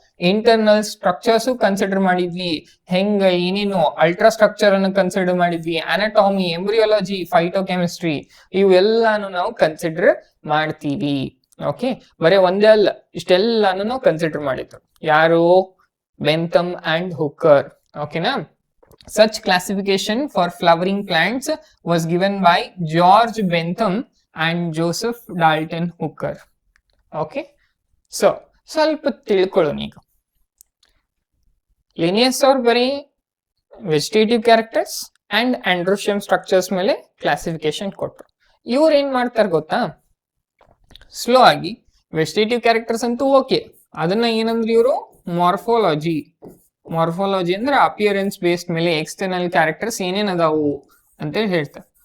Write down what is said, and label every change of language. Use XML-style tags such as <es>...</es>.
<kn>Internal structures consider ಮಾಡಿದ್ವಿ. ಹೆಂಗ ಏನೇನು ಅಲ್ಟ್ರಾ ಸ್ಟ್ರಕ್ಚರ್ ಅನ್ನು ಕನ್ಸಿಡರ್ ಮಾಡಿದ್ವಿ, ಅನಾಟಮಿ, ಎಂಬ್ರಿಯಾಲಜಿ, ಫೈಟೋಕೆಮಿಸ್ಟ್ರಿ, ಇವೆಲ್ಲಾನು ನಾವು ಕನ್ಸಿಡರ್ ಮಾಡ್ತೀವಿ. ಓಕೆ, ಬರೀ ಒಂದೇ ಅಲ್ಲ, ಇಷ್ಟೆಲ್ಲಾನು ನಾವು ಕನ್ಸಿಡರ್ ಮಾಡಿದ್ರು. ಯಾರು? ಬೆಂಥಮ್ ಅಂಡ್ ಹುಕ್ಕರ್. ಓಕೆನಾ?</kn> <en>Such classification for flowering plants was given by George Bentham and Joseph Dalton Hooker.</en> <kn>Okay, so ಸ್ವಲ್ಪ ತಿಳ್ಕೊಳ್ಳೋಣ ಈಗ. ಲಿನಿಯಸ್ ಅವ್ರು ಬರೀ ವೆಜಿಟೇಟಿವ್ ಕ್ಯಾರೆಕ್ಟರ್ಸ್ ಅಂಡ್ ಆಂಡ್ರೋಶಿಯಂ ಸ್ಟ್ರಕ್ಚರ್ಸ್ ಮೇಲೆ ಕ್ಲಾಸಿಫಿಕೇಶನ್ ಕೊಟ್ರು. ಇವ್ರು ಏನ್ ಮಾಡ್ತಾರೆ ಗೊತ್ತಾ? ಸ್ಲೋ ಆಗಿ ವೆಜಿಟೇಟಿವ್ ಕ್ಯಾರೆಕ್ಟರ್ಸ್ ಅಂತೂ ಓಕೆ, ಅದನ್ನ ಏನಂದ್ರೆ ಇವರು ಮಾರ್ಫಾಲಜಿ ಅಂದ್ರೆ ಅಪಿಯರೆನ್ಸ್ ಬೇಸ್ಡ್ ಮೇಲೆ ಎಕ್ಸ್ಟರ್ನಲ್ ಕ್ಯಾರೆಕ್ಟರ್ಸ್ ಏನೇನ್ ಅದಾವು ಅಂತ ಹೇಳ್ತಾರೆ.</kn>